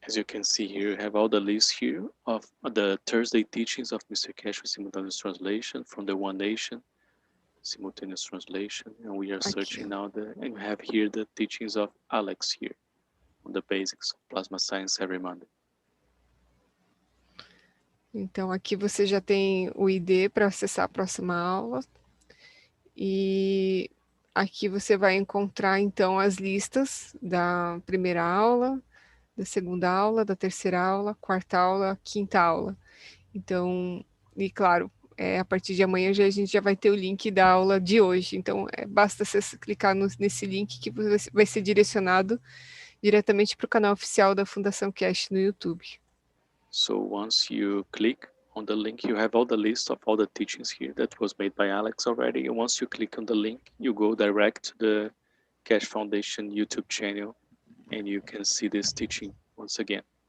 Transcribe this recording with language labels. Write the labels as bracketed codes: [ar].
[en] As you can see here, you have all the lists here of the Thursday teachings of Mr. Keshe with simultaneous translation from the One Nation, simultaneous translation, and we are searching now and you have here the teachings of Alex here on the basics of plasma science every Monday. [pt] Então, aqui você já tem o ID para acessar a próxima aula. E aqui você vai encontrar, então, as listas da primeira aula, da segunda aula, da terceira aula, quarta aula, quinta aula. Então, e claro, a partir de amanhã a gente já vai ter o link da aula de hoje. Então, basta você clicar nesse link que vai ser direcionado diretamente para o canal oficial da Fundação Keshe no YouTube. [en] So once you click on the link, you have all the list of all the teachings here that was made by Alex already. And once you click on the link, you go direct to the Keshe Foundation YouTube channel and you can see this teaching once again.